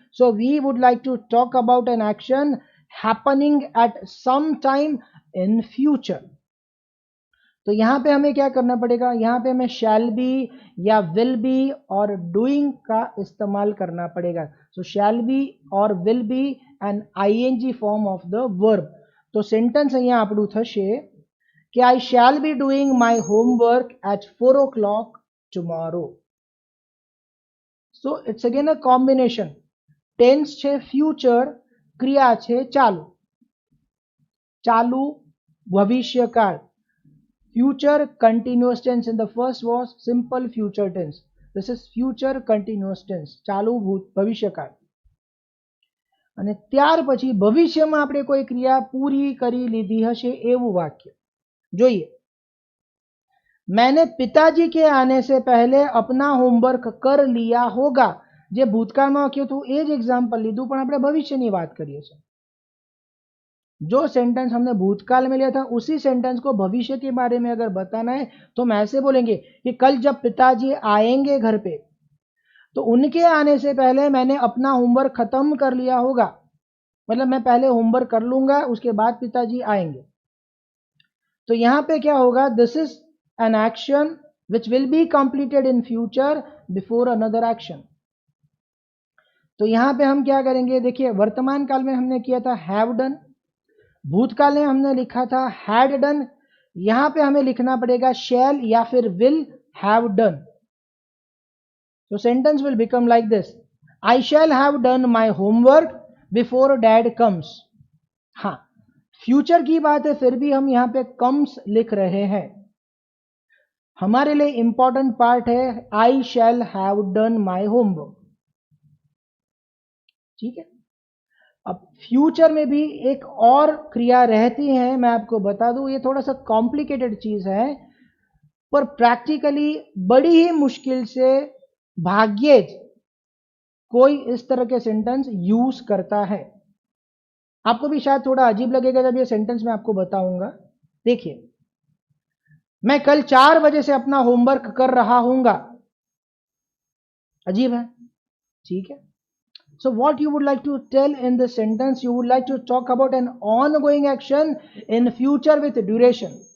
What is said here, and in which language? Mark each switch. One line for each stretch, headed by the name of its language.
English: So we would like to talk about an action happening at some time in future.
Hindi: तो यहाँ पे हमें क्या करना पड़ेगा? यहाँ पे हमें शैल बी या विल बी और डूइंग का इस्तेमाल करना पड़ेगा।
English: So shall be और will be and ING form of the verb. तो sentence
Gujarati: અહીંયા આપણું થશે કે
English: I shall be doing my homework at 4 o'clock tomorrow. So it's again a combination.
Gujarati: Tense છે future, ક્રિયા છે ચાલુ, ચાલુ ભવિષ્યકાળ।
English: Future continuous tense in the first was simple future tense. This is future continuous tense,
Gujarati: ચાલુ ભવિષ્યકાળ। અને ત્યાર પછી ભવિષ્યમાં આપણે કોઈ ક્રિયા પૂરી કરી લીધી હશે એવું વાક્ય। જોઈએ,
Hindi: मैंने पिताजी के आने से पहले अपना होमवर्क कर लिया होगा।
Gujarati: જે ભૂતકાળમાં વાક્ય હતું એ જ એક્ઝામ્પલ લીધું, પણ આપણે ભવિષ્યની વાત કરીએ છીએ।
Hindi: जो सेंटेंस हमने भूतकाल में लिया था उसी सेंटेंस को भविष्य के बारे में अगर बताना है तो हम ऐसे बोलेंगे कि कल जब पिताजी आएंगे घर पे तो उनके आने से पहले मैंने अपना होमवर्क खत्म कर लिया होगा। मतलब मैं पहले होमवर्क कर लूंगा, उसके बाद पिताजी आएंगे। तो यहां पे क्या होगा,
English: This is an action which will be completed in future before another action.
Hindi: तो यहां पे हम क्या करेंगे, देखिए वर्तमान काल में हमने किया था हैव डन, भूतकाल में हमने लिखा था हैड डन, यहां पे हमें लिखना पड़ेगा शैल या फिर will have done.
English: So sentence will become like this: I shall have done my homework before dad comes.
Hindi: हाँ, फ्यूचर की बात है, फिर भी हम यहां पे कम्स लिख रहे हैं। हमारे लिए इंपॉर्टेंट पार्ट है आई shall have done my homework. ठीक है। अब फ्यूचर में भी एक और क्रिया रहती है, मैं आपको बता दूं, ये थोड़ा सा कॉम्प्लिकेटेड चीज है, पर प्रैक्टिकली बड़ी ही मुश्किल से भाग्येज कोई इस तरह के सेंटेंस यूज करता है। आपको भी शायद थोड़ा अजीब लगेगा जब ये सेंटेंस मैं आपको बताऊंगा। देखिए, मैं कल 4 बजे से अपना होमवर्क कर रहा हूंगा। अजीब है, ठीक है।
English: So what you would like to tell in this sentence, you would like to talk about an ongoing action in future with duration.